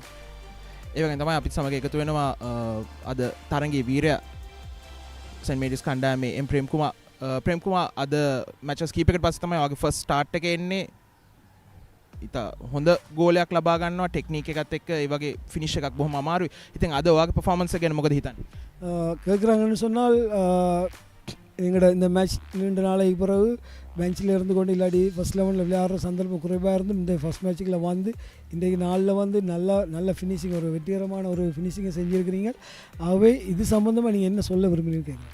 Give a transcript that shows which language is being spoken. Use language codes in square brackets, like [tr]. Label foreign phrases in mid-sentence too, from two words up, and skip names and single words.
[si] ඒ වගේම තමයි අපිත් සමග එකතු වෙනවා අද තරඟයේ වීරයා සෙන්ට් මේරිස් කණ්ඩායමේ ප්‍රේම් කුමාර් අද මැචස් කීපයකට පස්සේ තමයි ඔයාගේ [en] first start [si] එක එන්නේ. ඉතා හොඳ ගෝලයක් ලබා ගන්නවා ටෙක්නික් එකත් එක්ක ඒ වගේ ෆිනිෂ් එකක් බොහොම අමාරුයි. ඉතින් අද ඔයාගේ පර්ෆෝමන්ස් එක ගැන මොකද හිතන්නේ? [ta] கேட்குறாங்கன்னு சொன்னால் எங்களோட இந்த மேட்ச் நீண்ட நாளைக்கு பிறகு பெஞ்சில் இருந்து கொண்டு இல்லாடி [en] first eleven [ta] விளையாடுற சந்தர்ப்பம் குறைவாக இருந்தும் இந்த [en] first match [ta] வந்து இன்றைக்கு நாளில் வந்து நல்ல ஃபினிஷிங் ஒரு வெற்றிகரமான ஒரு ஃபினிஷிங்கை செஞ்சுருக்கிறீங்க. ஆகவே இது சம்மந்தமாக நீங்கள் என்ன சொல்ல விரும்புகிறீங்க கேட்குறேன்.